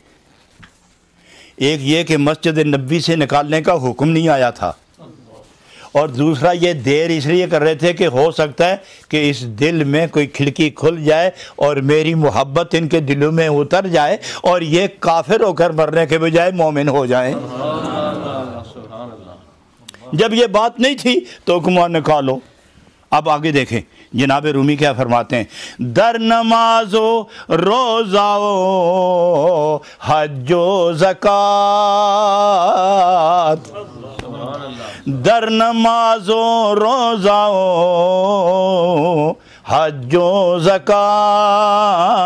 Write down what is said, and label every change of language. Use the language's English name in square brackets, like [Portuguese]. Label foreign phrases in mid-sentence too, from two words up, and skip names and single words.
[Urdu] ایک یہ کہ مسجد نبوی سے نکالنے کا حکم نہیں آیا تھا، اور دوسرا یہ دیر اس لیے کر رہے تھے کہ ہو سکتا ہے کہ اس دل میں کوئی کھڑکی کھل جائے اور میری محبت ان کے دلوں میں اتر جائے اور یہ کافر ہو کر مرنے کے بجائے مومن ہو جائیں۔ جب یہ بات نہیں تھی تو حکم نکالو۔ اب آگے دیکھیں جناب رومی کیا فرماتے ہیں، [Persian] در نماز و روزہ و حج و زکوٰۃ، در نماز و روزہ و حج و زکوٰۃ،